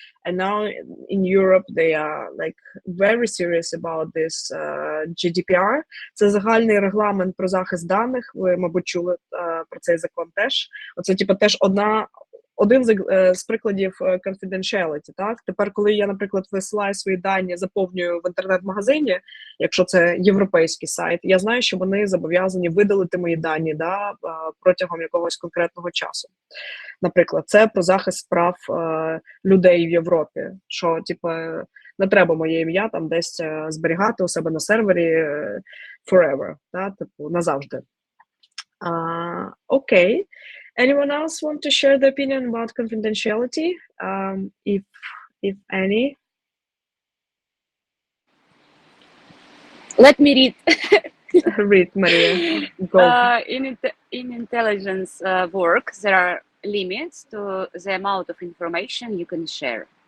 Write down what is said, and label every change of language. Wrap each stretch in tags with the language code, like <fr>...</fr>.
<en>And now in Europe, they are like very serious about this GDPR.</en> <uk>Це загальний регламент про захист даних. Ви, мабуть, чули про цей закон теж. Оце, типу, теж один з прикладів confidentiality, так? Тепер, коли я, наприклад, висилаю свої дані, заповнюю в інтернет-магазині, якщо це європейський сайт, я знаю, що вони зобов'язані видалити мої дані, протягом якогось конкретного часу. Наприклад, це про захист прав людей в Європі, що, типу, не треба моє ім'я там десь зберігати у себе на сервері forever, типу, назавжди. Окей.</uk> <en>Anyone else want to share their opinion about confidentiality, if any? Let me read. Read, Maria. Go. In intelligence work, there are limits to the amount of information you can share.</en>